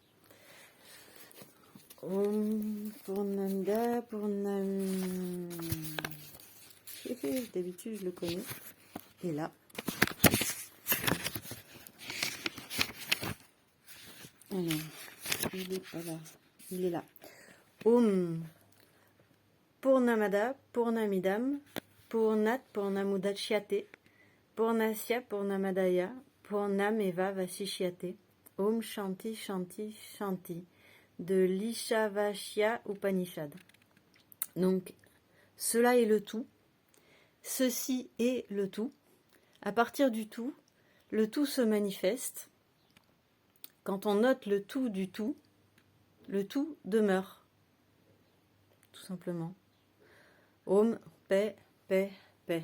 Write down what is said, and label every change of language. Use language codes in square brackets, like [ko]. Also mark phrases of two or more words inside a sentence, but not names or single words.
[sa] ॐ पूर्णमिद, [fr] d'habitude je le connais. Et là. Alors, il n'est pas là. Il est là. [sa] ॐ पूर्णमदः, पूर्णमिदं, पूर्णात्, पूर्णमुदच्यते, पूर्णस्य, पूर्णमादाय, पूर्णमेव वशिष्यते. ॐ शान्ति, शान्ति, शान्ति. [fr] De l'Ishavashya Upanishad. Donc, cela est le tout. Ceci est le tout. À partir du tout, le tout se manifeste. Quand on note le tout du tout, le tout demeure. Tout simplement. Om, paix, paix, paix.